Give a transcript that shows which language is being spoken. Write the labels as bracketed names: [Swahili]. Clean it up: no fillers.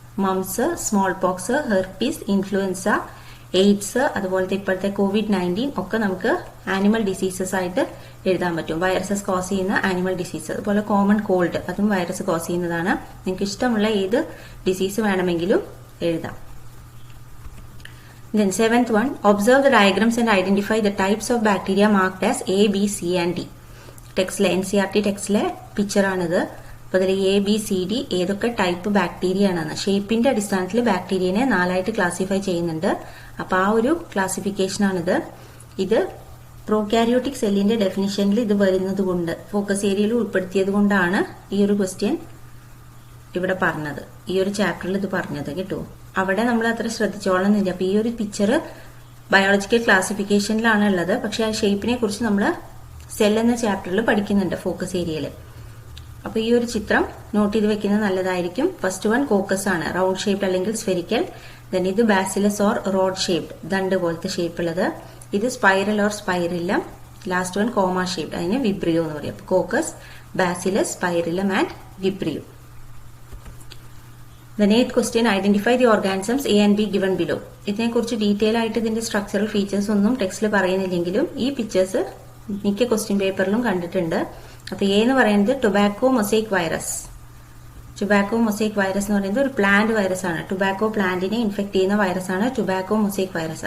[Malayalam] Moms, small pox, herpes, influenza, AIDS, അതുപോലത്തെ ഇപ്പോഴത്തെ COVID-19 ഒക്കെ നമുക്ക് ആനിമൽ ഡിസീസസ് ആയിട്ട് എഴുതാൻ പറ്റും. വൈറസസ് കോസ് ചെയ്യുന്ന ആനിമൽ ഡിസീസ്. അതുപോലെ കോമൺ കോൾഡ്, അതും വൈറസ് കോസ് ചെയ്യുന്നതാണ്. നിങ്ങൾക്ക് ഇഷ്ടമുള്ള ഏത് ഡിസീസ് വേണമെങ്കിലും എഴുതാം. [English] Then 7th one, observe the diagrams and identify the types of bacteria marked as A, B, C and D. [Malayalam] ടെക്സ്റ്റിലെ NCERT ടെക്സ്റ്റിലെ picture ആണിത്. അപ്പൊ ഇതിൽ A, B, C, D ഏതൊക്കെ ടൈപ്പ് ബാക്ടീരിയ ആണെന്ന് ഷേപ്പിന്റെ അടിസ്ഥാനത്തിൽ ബാക്ടീരിയനെ 4ആയിട്ട് ക്ലാസിഫൈ ചെയ്യുന്നുണ്ട്. അപ്പൊ ആ ഒരു ക്ലാസിഫിക്കേഷൻ ആണിത്. ഇത് പ്രോകാരിയോട്ടിക് സെല്ലിന്റെ ഡെഫിനിഷനിൽ ഇത് വരുന്നത് കൊണ്ട്, ഫോക്കസ് ഏരിയയിൽ ഉൾപ്പെടുത്തിയത് കൊണ്ടാണ് ഈ ഒരു ക്വസ്റ്റ്യൻ ഇവിടെ പറഞ്ഞത്, ഈ ഒരു ചാപ്റ്ററിൽ ഇത് പറഞ്ഞത് കേട്ടോ. അവിടെ നമ്മൾ അത്ര ശ്രദ്ധിച്ചോളന്നില്ല. അപ്പൊ ഈ ഒരു പിക്ചർ ബയോളജിക്കൽ ക്ലാസിഫിക്കേഷനിലാണ് ഉള്ളത്. പക്ഷെ ആ ഷേപ്പിനെ കുറിച്ച് നമ്മൾ സെൽ എന്ന ചാപ്റ്ററിൽ പഠിക്കുന്നുണ്ട് ഫോക്കസ് ഏരിയയിൽ. അപ്പൊ ഈ ഒരു ചിത്രം നോട്ട് ചെയ്ത് വെക്കുന്നത് നല്ലതായിരിക്കും. ഫസ്റ്റ് വൺ കോക്കസ് ആണ്, റൗണ്ട് ഷേപ്ഡ് അല്ലെങ്കിൽ സ്ഫെരിക്കൽ. ദെൻ ഇത് ബാസിലസ് ഓർ റോഡ് ഷേപ്ഡ്, ദണ്ട് പോലത്തെ ഷേപ്പ് ഉള്ളത്. ഇത് spiral or spirillum. Last one comma shaped, അതിന് വിബ്രിയോ എന്ന് പറയും. Caucus, bacillus, spirillum and Vibrio. [English] The 8th question, identify the organisms A and B given below. [Malayalam] ഇതിനെക്കുറിച്ച് detail ആയിട്ട് ഇതിന്റെ സ്ട്രക്ചറൽ ഫീച്ചേഴ്സ് ഒന്നും ടെക്സ്റ്റിൽ പറയുന്നില്ലെങ്കിലും ഈ പിക്ചേഴ്സ് മിക്ക ക്വസ്റ്റ്യൻ പേപ്പറിലും കണ്ടിട്ടുണ്ട്. അപ്പൊ എ എന്ന് പറയുന്നത് tobacco mosaic virus. Tobacco mosaic virus എന്ന് പറയുന്നത് ഒരു പ്ലാന്റ് വൈറസ് ആണ്. ടൊബാക്കോ പ്ലാന്റിനെ ഇൻഫെക്ട് ചെയ്യുന്ന വൈറസ് ആണ് ടൊബാക്കോ മൊസൈക് വൈറസ്.